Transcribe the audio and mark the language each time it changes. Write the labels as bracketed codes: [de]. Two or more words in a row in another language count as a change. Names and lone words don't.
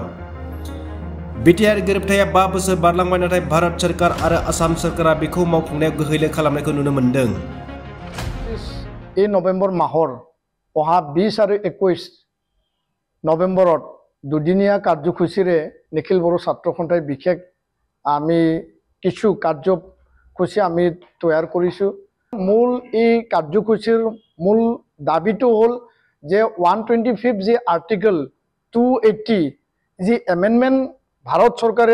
[brx] बिटिआर गोरोबथाया 5 बोसोर बारलांबाय नाथाय भारत सरकार आरो आसाम सरकारा बेखौ मावफुंनायाव गोहैले खालामनायखौ नुनो मोन्दों। [as] নৱেম্বৰ মাহৰ অহা 20 আৰু 21 নৱেম্বৰত দুদিনীয়া কাৰ্যসূচীৰে নিখিল বড়' ছাত্ৰ সন্থাই বিশেষ আমি কিছু কাৰ্যসূচী আমি তৈয়াৰ কৰিছোঁ। মূল এই কাৰ্যসূচীৰ মূল দাবিটো হ'ল যে 125 যি আৰ্টিকল 280 যি এমেণ্ডমেণ্ট ভাৰত চৰকাৰে